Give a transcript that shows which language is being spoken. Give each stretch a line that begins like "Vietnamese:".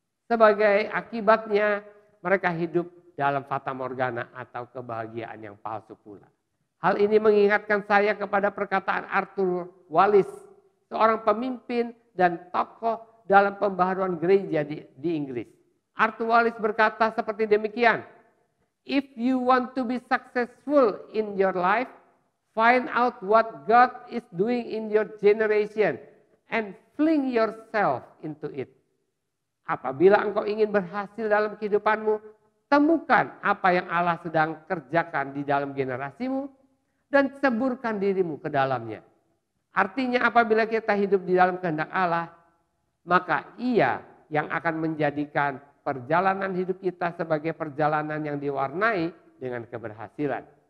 Indonesian: Sebagai akibatnya mereka hidup dalam fata morgana atau kebahagiaan yang palsu pula. Hal ini mengingatkan saya kepada perkataan Arthur Wallis, seorang pemimpin dan tokoh dalam pembaharuan gereja di Inggris.
English: Arthur Wallis
Indonesian: berkata seperti demikian,
English: "If you want to be successful in your life, find out what God is doing in your generation and fling yourself into it."
Indonesian: Apabila engkau ingin berhasil dalam kehidupanmu, temukan apa yang Allah sedang kerjakan di dalam generasimu dan ceburkan dirimu ke dalamnya. Artinya apabila kita hidup di dalam kehendak Allah, maka Ia yang akan menjadikan perjalanan hidup kita sebagai perjalanan yang diwarnai dengan keberhasilan.